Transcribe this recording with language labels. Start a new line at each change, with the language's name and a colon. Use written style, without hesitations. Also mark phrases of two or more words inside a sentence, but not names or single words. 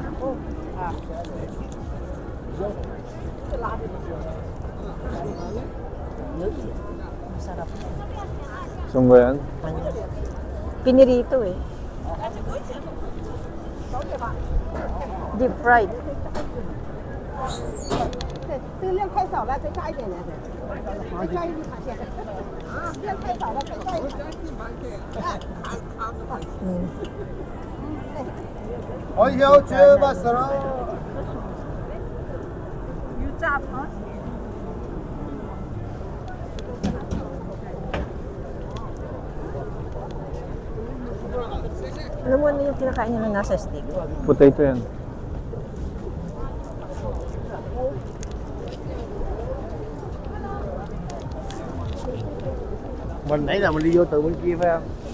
Filipino: Masarap. Sunggo yan? Pinirito eh.
English: Deep fried.
Chinese: 对，这个量太少了，再加一点点，再加一粒螃蟹。啊，量太少了，再加一点。
Filipino: Ay, yaw, masarap.
Chinese: 鱼炸螃蟹。
Filipino: Alam mo ano yung kinakain nila nasa stick? Potato yan.
Vietnamese: Mình nãy là mình đi vô từ bên kia phải không?